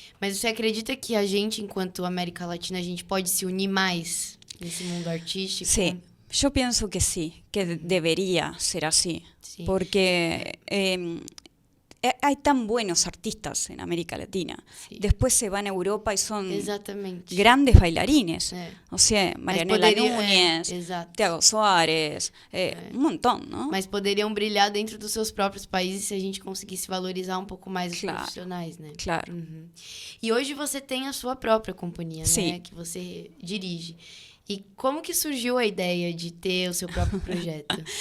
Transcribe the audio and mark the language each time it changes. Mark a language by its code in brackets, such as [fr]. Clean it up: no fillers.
[pt] Mas você acredita que a gente, enquanto América Latina, a gente pode se unir mais nesse mundo artístico? [es] Sí, yo pienso que sí, que debería ser así, porque hay tan buenos artistas en América Latina. Después se van a Europa y son grandes bailarines. O sea, [pt] Marianela Núñez, Thiago Soares, um montão, não? Mas poderiam brilhar dentro dos seus próprios países se a gente conseguisse valorizar um pouco mais os profissionais, né? Claro. E hoje você tem a sua própria companhia, Sim. né? Que você dirige. [es] ¿Y cómo que surgió la idea de tener su propio proyecto?